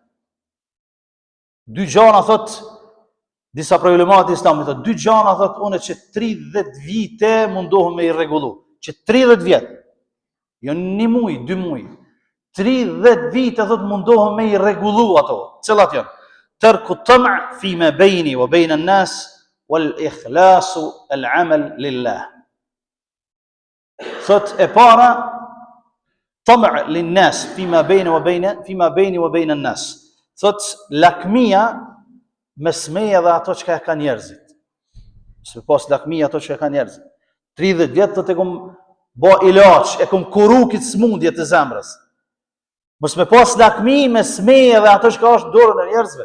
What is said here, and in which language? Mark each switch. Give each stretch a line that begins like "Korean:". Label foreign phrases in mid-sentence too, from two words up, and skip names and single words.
Albanian: Dy gjana thot disa prej ulemave të Islamit, thot dy gjana thot unë që 30 vite mundohem me I rregullu, që 30 vjet. Jo një muj, 2 muj. 30 vite thot mundohem me I rregullu ato. Cilat janë?
Arabic: ترك الطمع فيما بيني وبين الناس والإخلاص العمل لله.
Albanian: Thot e para
Arabic: الطمع للناس فيما بيني وبين الناس.
Albanian: Thot lakmia mes meje dhe ato që ka njerëzit. Se pas lakmia ato që ka njerëzit. 30 vjet thot e kum bo ilaç, e kum kuru këtë smundje të zemrës. Mos me pas lakmi mes meje dhe ato që ka është dorën e njerëzve.